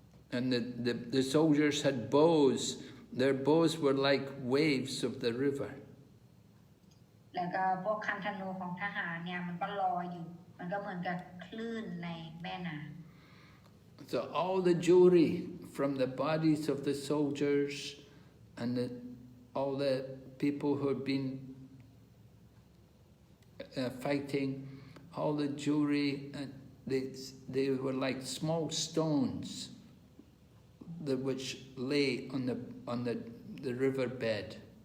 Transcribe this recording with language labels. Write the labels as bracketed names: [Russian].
[English] And the soldiers had bows. Their bows were like waves of the river. [Thai] แล้วก็พวกคันธนูของทหารเนี่ยมันก็ลอยอยู่มันก็เหมือนกับคลื่นในแม่น้ำ [English] So all the jewelry from the bodies of the soldiers and all the people who had been fighting, all the jewelry, they were like small stones which lay on the river bed.